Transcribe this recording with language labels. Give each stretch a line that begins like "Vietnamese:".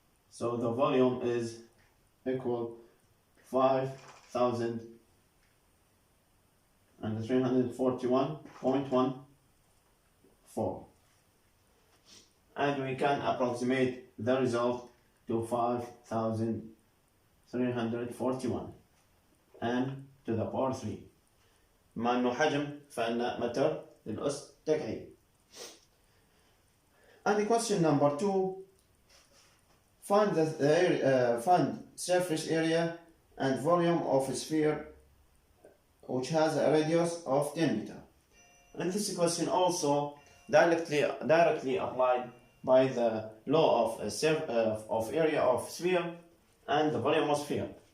English: So the volume is equal 5,341.14. And we can approximate the result to 5,341 and to the power 3.
Arabic: بما أنه حجم فإن متر للأس تكعيب.
English: And the question number 2, find find surface area and volume of a sphere which has a radius of 10 meter. And this question also directly applied by the law of area of sphere and the volume of sphere.